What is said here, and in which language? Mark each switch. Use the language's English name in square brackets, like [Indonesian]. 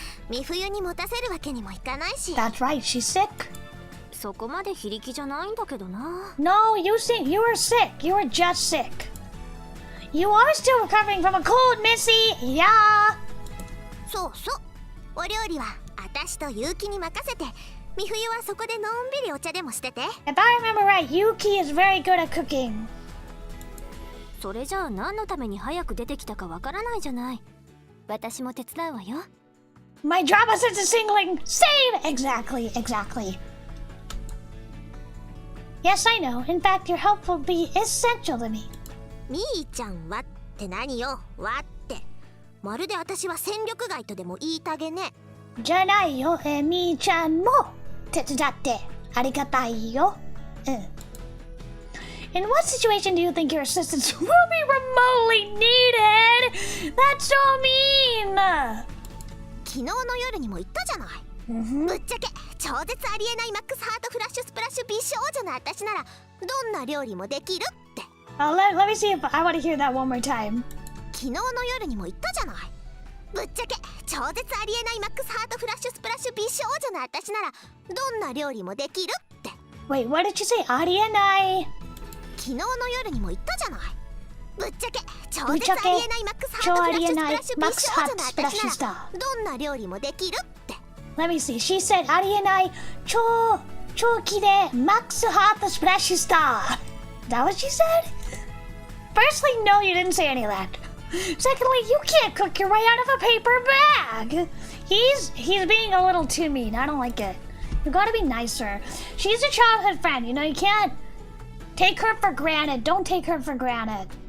[Japanese] 美冬に持たせるわけにもいかないし。 [English] That's right, she's sick. [Japanese] そこまで非力じゃないんだけどな。 [English] No, you were sick. You were just sick. You are still recovering from a cold, Missy. Yeah. [Japanese] そうそう。お料理は私と結城に任せて。美冬はそこでのんびりお茶でもしてて。 [English] If I remember right, Yuki is very good at cooking. [Japanese] それじゃあ何のために早く出てきたかわからないじゃない。私も手伝うわよ。 [English] My drama sense is singling. Save! Exactly. Yes, I know. In fact, your help will be essential to me. [Japanese] みーちゃんはって何よ、わって。まるで私は戦力外とでも言いたげね。じゃないよ、みーちゃんも手伝ってありがたいよ。 [English] In what situation do you think your assistance will be remotely needed? That's so mean! [Japanese] 昨日の夜にも言ったじゃない。ぶっちゃけ超絶ありえないマックスハートフラッシュスプラッシュ美少女の私ならどんな料理もできるって。 [English] let me see if I want to hear that one more time. [Japanese] 昨日の夜にも言ったじゃない。ぶっちゃけ超絶ありえないマックスハートフラッシュスプラッシュ美少女の私ならどんな料理もできるって。 [English] Wait, what did you say? [Japanese] ありえない。昨日の夜にも言ったじゃない。ぶっちゃけ超絶ありえないマックスハートフラッシュスプラッシュ美少女の私ならどんな料理もできるって。 [English] Let me see. She said, [Japanese] ありえない超綺麗マックスハートスプラッシュスター. [English] Is that what she said? Firstly, no, you didn't say any of that. Secondly, you can't cook your way out of a paper bag. He's being a little too mean. I don't like it. You gotta be nicer. She's a childhood friend. You know, you can't take her for granted. Don't take her for granted.